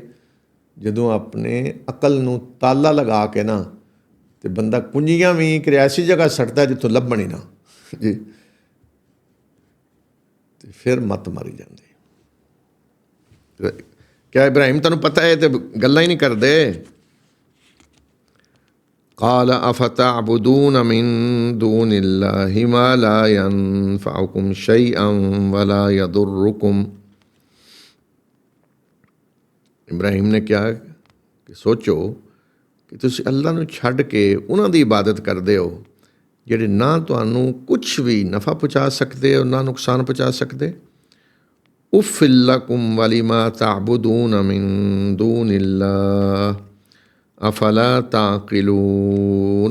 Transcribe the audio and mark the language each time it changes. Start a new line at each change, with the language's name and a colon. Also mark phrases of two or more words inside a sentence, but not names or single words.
Punjabi: ਜਦੋਂ ਆਪਣੇ ਅਕਲ ਨੂੰ ਤਾਲਾ ਲਗਾ ਕੇ ਨਾ, ਅਤੇ ਬੰਦਾ ਕੁੰਜੀਆਂ ਵੀ ਇੱਕ ਐਸੀ ਜਗ੍ਹਾ ਸੱਟਦਾ ਜਿੱਥੋਂ ਲੱਭਣ ਹੀ ਨਾ ਜੀ, ਅਤੇ ਫਿਰ ਮੱਤ ਮਾਰੀ ਜਾਂਦੀ। ਕਿਆ ਇਬਰਾਹੀਮ ਤੈਨੂੰ ਪਤਾ ਹੈ ਤੇ ਗੱਲਾਂ ਹੀ ਨਹੀਂ ਕਰਦੇ?
Arabic: قال أفتعبدون من دون الله ما لا ينفعكم شيئا ولا يضركم।
Punjabi: ਇਬਰਾਹੀਮ ਨੇ ਕਿਹਾ ਕਿ ਸੋਚੋ ਕਿ ਤੁਸੀਂ ਅੱਲਾ ਨੂੰ ਛੱਡ ਕੇ ਉਹਨਾਂ ਦੀ ਇਬਾਦਤ ਕਰਦੇ ਹੋ ਜਿਹੜੇ ਨਾ ਤੁਹਾਨੂੰ ਕੁਛ ਵੀ ਨਫਾ ਪਹੁੰਚਾ ਸਕਦੇ ਔਰ ਨਾ ਨੁਕਸਾਨ ਪਹੁੰਚਾ ਸਕਦੇ।
Arabic: أف لكم ولما تعبدون من دون الله أفلا تعقلون.